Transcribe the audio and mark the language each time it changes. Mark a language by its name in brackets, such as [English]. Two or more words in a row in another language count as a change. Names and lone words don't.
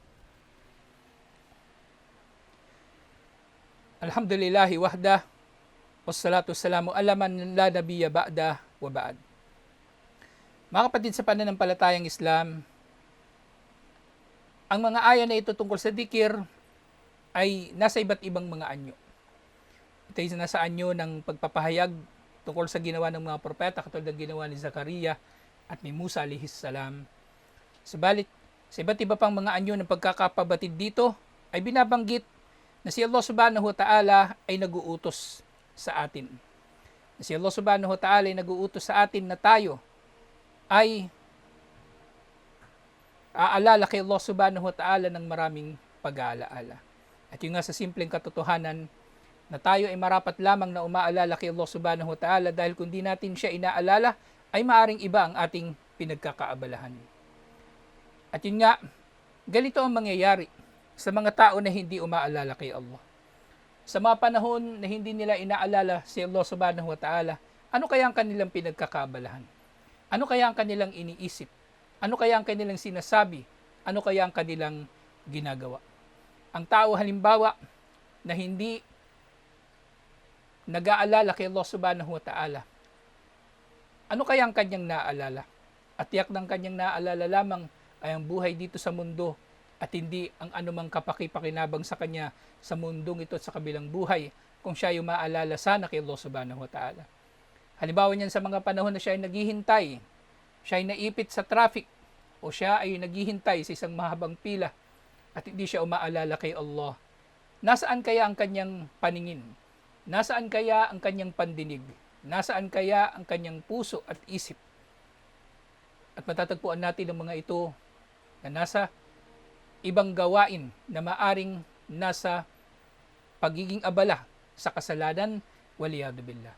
[Arabic] الحمد لله وحده والصلاة والسلام على من لا نبي بعده وبعد. [Filipino] Mga kapatid sa pananampalatayang Islam, ang mga aya na ito tungkol sa dikir ay nasa iba't ibang mga anyo. Ito ay nasa anyo ng pagpapahayag tungkol sa ginawa ng mga propeta katulad ng ginawa ni Zakaria at ni Musa [Arabic] عليه السلام. [Filipino] Subalit, sa iba't iba pang mga anyo ng pagkakapabatid dito ay binabanggit na si Allah [Arabic] سبحانه وتعالى [Filipino] ay nag-uutos sa atin. Na si Allah [Arabic] سبحانه وتعالى [Filipino] ay nag-uutos sa atin na tayo ay aalala kay Allah [Arabic] سبحانه وتعالى [Filipino] ng maraming pag-aalaala. At yung nga sa simpleng katotohanan na tayo ay marapat lamang na umaalala kay Allah [Arabic] سبحانه وتعالى [Filipino] dahil kung di natin siya inaalala ay maaring iba ang ating pinagkakaabalahan. At yun nga, ganito ang mangyayari sa mga tao na hindi umaalala kay Allah. Sa mga panahon na hindi nila inaalala si Allah [Arabic] سبحانه وتعالى, [Filipino] ano kaya ang kanilang pinagkakaabalahan? Ano kaya ang kanilang iniisip? Ano kaya ang kanilang sinasabi? Ano kaya ang kanilang ginagawa? Ang tao halimbawa na hindi nag-aalala kay Allah [Arabic] سبحانه وتعالى, [Filipino] ano kaya ang kanyang naaalala? At tiyak ng kanyang naaalala lamang ay ang buhay dito sa mundo at hindi ang anumang kapaki-pakinabang sa kanya sa mundong ito at sa kabilang buhay kung siya ay umaalala sana kay Allah [Arabic] سبحانه وتعالى. [Filipino] Halimbawa niyan sa mga panahon na siya ay naghihintay, siya ay naipit sa traffic o siya ay naghihintay sa isang mahabang pila at hindi siya umaalala kay Allah. Nasaan kaya ang kanyang paningin? Nasaan kaya ang kanyang pandinig? Nasaan kaya ang kanyang puso at isip? At matatagpuan natin ang mga ito na nasa ibang gawain na maaring nasa pagiging abala sa kasalanan, [Arabic] والعياذ بالله.